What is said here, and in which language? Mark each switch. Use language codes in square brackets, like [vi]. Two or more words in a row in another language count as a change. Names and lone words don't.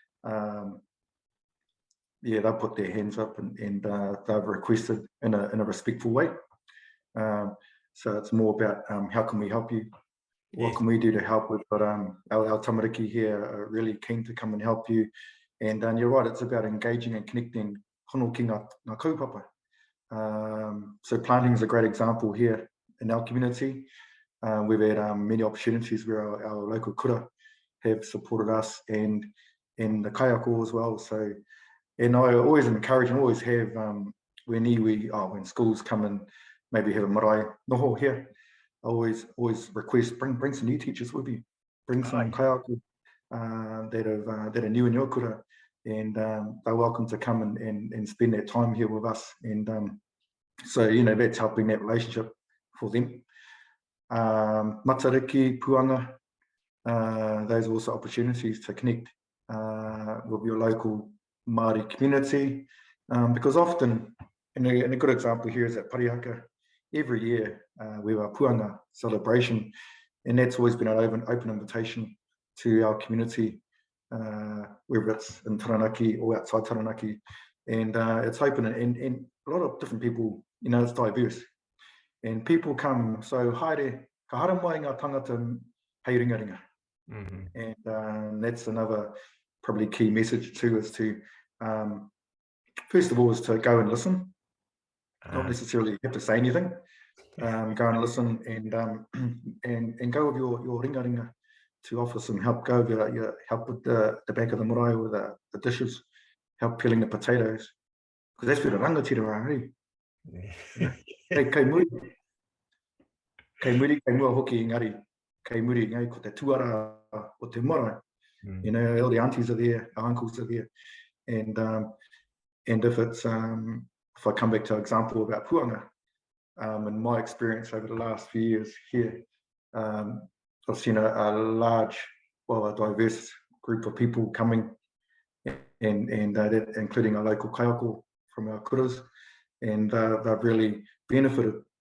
[en] Yeah, they'll put their hands up and they've requested in a respectful way. So it's more about how can we help you? What can we do to help with? But our tamariki here are really keen to come and help you. And you're right, it's about engaging and connecting [mi] hono ki ngā kaupapa. [en] So planting is a great example here in our community. We've had many opportunities where our local kura have supported us and the kaiako as well. So, and I always encourage and always have when schools come and maybe have a marae noho here, I always request bring some new teachers with you, bring some kaiako that are new in your kura, and they're welcome to come and spend their time here with us. And so, you know, that's helping that relationship for them. Matariki, puanga, those are also opportunities to connect with your local Māori community, because often, and a good example here is at Parihaka, every year we have a puanga celebration, and that's always been an open invitation to our community, whether it's in Taranaki or outside Taranaki, and it's open, and a lot of different people, you know, it's diverse, and people come, so [mi] haere, ka hara mai ngā tangata hei ringaringa. [en] And that's another probably key message too, is to, first of all, is to go and listen, not necessarily have to say anything, go and listen and go with your ringaringa to offer some help, go with your help with the back of the marae with the dishes, help peeling the potatoes, because that's where the rangatira are, hey? [mi] Kei muri, kei mua hoki ngari, kei muri ngai ko te tuara o te marae. [en] You know, all the aunties are there, our uncles are there, and if it's if I come back to an example about puanga, in my experience over the last few years here, I've seen a large, well, a diverse group of people coming, and including our local kaiako from our kuras, and they've really benefited